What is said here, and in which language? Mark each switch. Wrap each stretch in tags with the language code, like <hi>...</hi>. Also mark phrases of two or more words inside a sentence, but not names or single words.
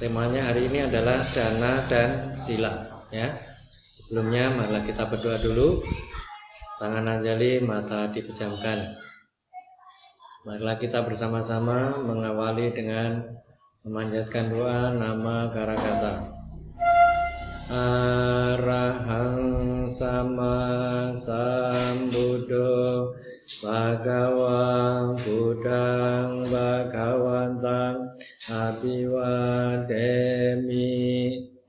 <id>Temanya hari ini adalah dana dan sila, ya. Sebelumnya marilah kita berdoa dulu. Tangan anjali, mata dipejamkan. Marilah kita bersama-sama mengawali dengan memanjatkan doa nama Karakata.</id> <pi>Arahang sama sambuddho bhagawang buddhang bhagawantang abhiwademi</pi>